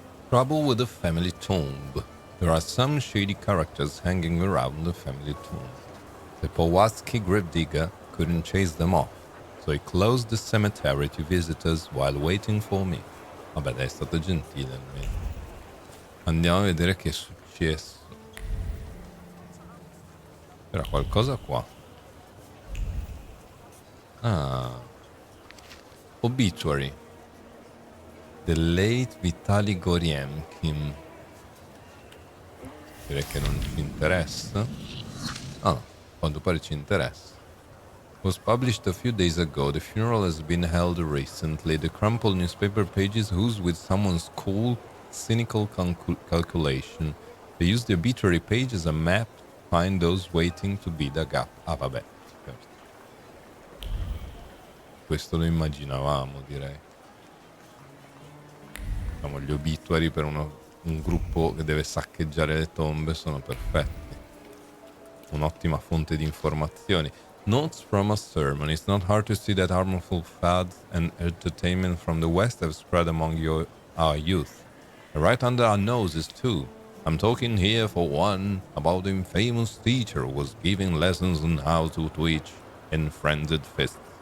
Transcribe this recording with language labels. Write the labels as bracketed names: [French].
[English] Trouble with the family tomb. There are some shady characters hanging around the family tomb. The Powadzki gravedigger couldn't chase them off, so he closed the cemetery to visitors while waiting for me. [Italian] Vabbè, dai, è stato gentile almeno. Andiamo a vedere che è successo. C'era qualcosa qua. [English] Ah. Obituary. The late Vitali Goriemkin. [Italian] Direi che non ci interessa. Ah, no, quanto pare ci interessa. [English] Was published a few days ago. The funeral has been held recently. The crumpled newspaper pages ooze with someone's cool, cynical calculation. They use the obituary page as a map to find those waiting to be dug up. [Italian] Ah, vabbè. Questo lo immaginavamo, direi. diciamo, gli obituary per un gruppo che deve saccheggiare le tombe sono perfetti. Un'ottima fonte di informazioni. [English] Notes from a sermon. It's not hard to see that harmful fads and entertainment from the West have spread among our youth. Right under our noses, too. I'm talking here, for one, about the infamous teacher who was giving lessons on how to twitch in frenzied fists.